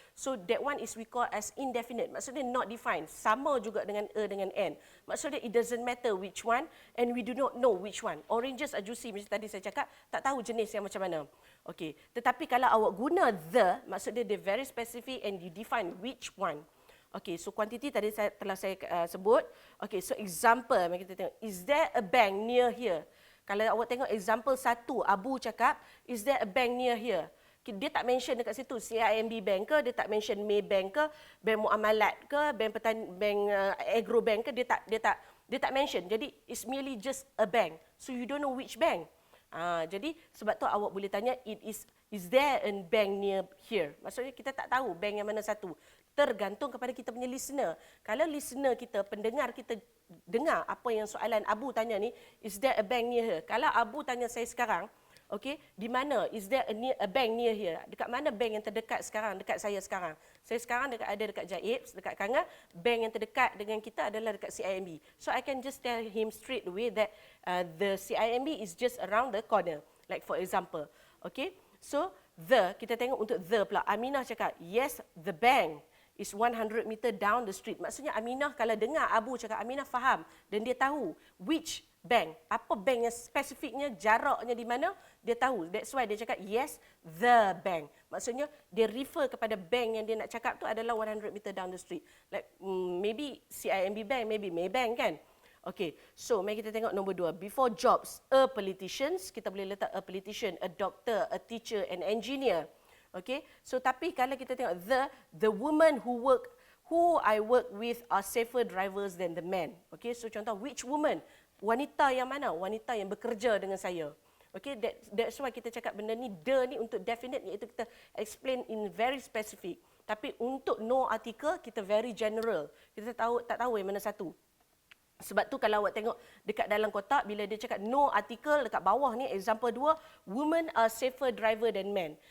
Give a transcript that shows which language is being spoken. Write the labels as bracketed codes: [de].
[en] So, that one is we call as indefinite. Maksudnya not defined. [ms] Sama juga dengan a dengan an. [en] Maksudnya it doesn't matter which one and we do not know which one. Oranges are juicy, [ms] macam tadi saya cakap, tak tahu jenis yang macam mana. Okey. Tetapi kalau awak guna the, maksudnya dia [en] very specific and you define which one. [ms] Okey, so quantity tadi telah saya sebut. Okey, so example, mari kita tengok. [en] Is there a bank near here? [ms] Kalau awak tengok example 1, Abu cakap, [en] is there a bank near here? [ms] Dia tak mention dekat situ CIMB Bank ke, dia tak mention Maybank ke, Bank Muamalat ke, Bank Agro Bank ke, dia tak mention. [en] Jadi it's merely just a bank. So you don't know which bank. [ms] Jadi sebab tu awak boleh tanya [en] is there a bank near here? [ms] Maksudnya kita tak tahu bank yang mana satu. Tergantung kepada kita punya listener. Kalau listener kita, pendengar kita dengar apa yang soalan Abu tanya ni, [en] is there a bank near here? [ms] Kalau Abu tanya saya sekarang, okey, di mana? [en] Is there a bank near here? [ms] Dekat mana bank yang terdekat sekarang, dekat saya sekarang? Saya sekarang ada dekat Jaib, dekat Kanga. Bank yang terdekat dengan kita adalah dekat CIMB. [en] So I can just tell him straight away that the CIMB is just around the corner. Like for example, okay? So [ms] kita tengok untuk the pula. [en] Aminah cakap, yes, the bank is 100 meter down the street. [ms] Maksudnya Aminah kalau dengar Abu cakap, Aminah faham dan dia tahu [en] which bank, [ms] apa bank yang spesifiknya, jaraknya di mana, dia tahu. [en] That's why [ms] dia cakap [en] yes, the bank. [ms] Maksudnya dia refer kepada bank yang dia nak cakap tu adalah [en] 100 meter down the street. Like maybe CIMB Bank, maybe Maybank [ms] kan. Okay, so mari kita tengok nombor 2. [en] Before jobs, a politician, [ms] kita boleh letak [en] a politician, a doctor, a teacher, an engineer. Okay, so [ms] tapi kalau kita tengok [en] the woman who I work with are safer drivers than the men. Okay, so contoh which woman? [ms] Wanita yang mana? Wanita yang bekerja dengan saya. Okay, that's why kita cakap benda ni the ni untuk definite, iaitu kita [en] explain in very specific. [ms] Tapi untuk no article kita [en] very general. [ms] Kita tak tahu yang mana satu. Sebab tu kalau awak tengok dekat dalam kotak, bila dia cakap no article, dekat bawah ni example 2, [en] women are safer driver than men.